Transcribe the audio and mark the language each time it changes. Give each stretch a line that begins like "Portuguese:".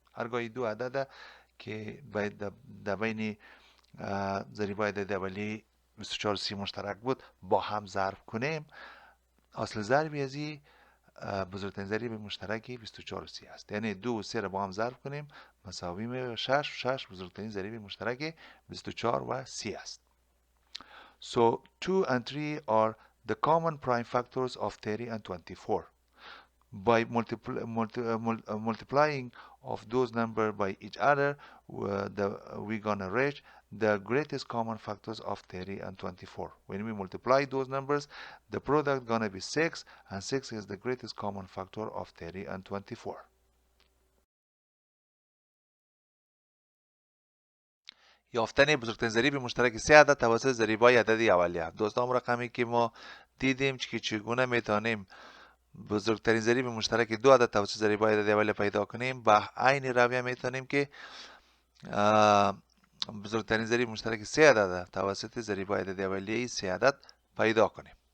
Persian: هرگاه دو عدد که در بین ضریبای عدد اولیه 24 و 30 مشترک بود با هم ضرب کنیم، اصل ضربی از این بزرگترین ضریب مشترک 24 و 30 است. یعنی 2 و 3 را با هم ضرب کنیم مساوی می 6 و 6 بزرگترین ضریب مشترک 24 و 30 است.
English: So 2 and 3 are the common prime factors of 30 and 24. By multiplying of those numbers by each other, we're gonna reach the greatest common factors of 30 and 24. When we multiply those numbers, the product gonna be 6, and 6 is the greatest common factor of 30 and 24.
Persian: یافتن بزرگترین ضریب مشترک 3 عدد توسط ضریب‌های عددی اولیه. دوستان، رقمی که ما دیدیم که چگونه میتونیم بزرگترین ضریب مشترک 2 عدد توسط ضریب‌های عددی اولیه پیدا کنیم، به عین رویه میتونیم که بزرگترین ضریب مشترک 3 عدد توسط ضریب‌های عددی اولیه 3 عدد پیدا کنیم.